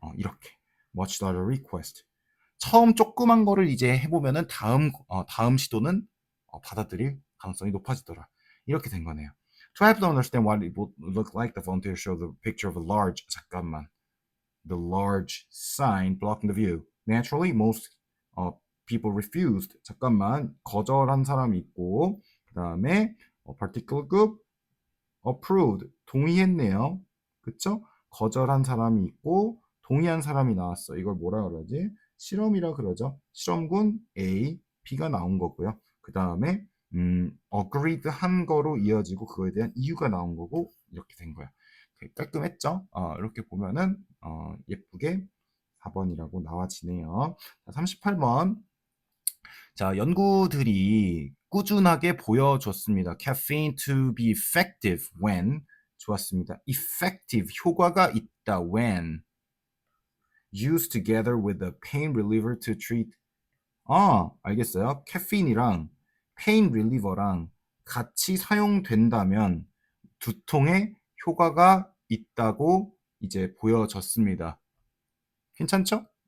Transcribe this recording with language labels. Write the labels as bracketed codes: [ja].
[en] 이렇게 much larger request. [ko] 처음 조그만 거를 이제 해보면은 다음 시도는 받아들일 가능성이 높아지더라. 이렇게 된 거네요. [en] To help them understand what it would look like, the volunteer showed the picture of a large, [ko] 잠깐만. [en] The large sign blocking the view. Naturally, most people refused. [ko] 잠깐만. 거절한 사람이 있고, 그 다음에 [en] particular group approved. [ko] 동의했네요. 그쵸? 거절한 사람이 있고 동의한 사람이 나왔어. 이걸 뭐라 그러지? 실험이라 그러죠. 실험군 A, B가 나온 거고요. 그 다음에 agreed 한 거로 이어지고 그거에 대한 이유가 나온 거고 이렇게 된 거야. 깔끔했죠? 이렇게 보면은 예쁘게 4번이라고 나와지네요. 자, 38번. 자, 연구들이 꾸준하게 보여줬습니다. [en] Caffeine to be effective when [ko] 좋았습니다. [en] effective [ko] 효과가 있다 [en] when used together with a pain reliever to treat [ko] 알겠어요. 카페인이랑 pain reliever랑 같이 사용된다면 두통에 효과가 있다고 이제 보여졌습니다. 괜찮죠?